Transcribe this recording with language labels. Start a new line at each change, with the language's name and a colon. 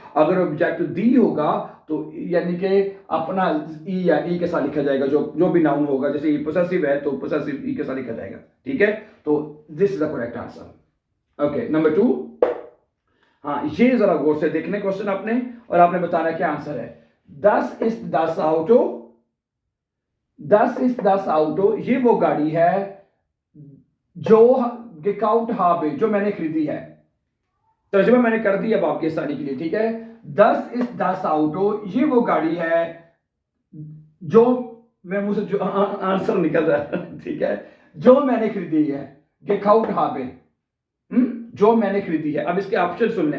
Hindi: अगर ऑब्जेक्ट दी होगा तो यानी कि अपना ई या ई के साथ लिखा जाएगा, जो भी नाउन होगा, जैसे ई पोसेसिव है तो पोसेसिव ई के साथ लिखा जाएगा, ठीक है। तो
English: This is the correct answer.
Hindi: Okay, number 2, हाँ, ये जरा गौर से देखने क्वेश्चन आपने, और आपने बताना क्या आंसर है।
German: Das ist das Auto, das ist das Auto,
Hindi: ये वो गाड़ी है जो
German: gekauft habe,
Hindi: जो मैंने खरीदी है। तर्जुमा मैंने कर दिया अब आपके आसानी के लिए, ठीक है।
German: Das ist das Auto,
Hindi: ये वो गाड़ी है जो मैं मुझसे जो आंसर निकल रहा है, ठीक है, जो मैंने खरीदी है,
German: gekauft habe,
Hindi: जो मैंने खरीदी है। अब इसके ऑप्शन सुन लें।